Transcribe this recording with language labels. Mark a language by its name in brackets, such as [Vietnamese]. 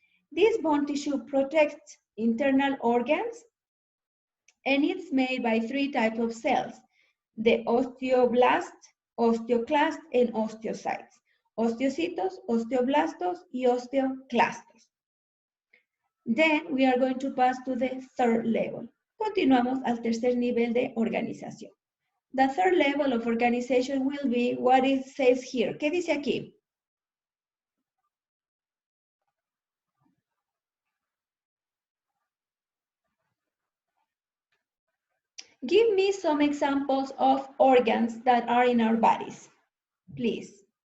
[English] This bone tissue protects internal organs, and it's made by three types of cells: the osteoblast, osteoclast, and osteocytes. [Spanish] Osteocitos, osteoblastos, y osteoclastos. [English] Then we are going to pass to the third level. [Spanish] Continuamos al tercer nivel de organización. [English] The third level of organization will be what it says here. [Spanish] ¿Qué dice aquí? [English] Give me some examples of organs that are in our bodies, please.